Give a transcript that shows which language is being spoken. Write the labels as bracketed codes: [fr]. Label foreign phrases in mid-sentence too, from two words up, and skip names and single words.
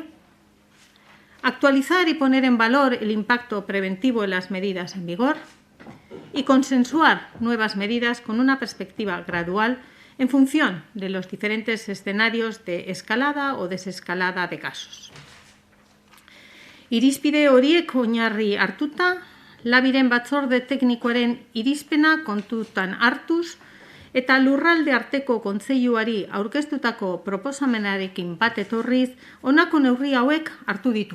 [es] Actualizar y poner en valor el impacto preventivo en las medidas en vigor. Y consensuar nuevas medidas con una perspectiva gradual en función de los diferentes escenarios de escalada o desescalada de casos. [eu] Irizpide horiek oinarri hartuta, labiren batzorde teknikoaren irizpena kontutan hartuz eta lurralde arteko kontseiluari aurkeztutako proposamenarekin bat etorriz, honako neurri hauek hartu ditugu.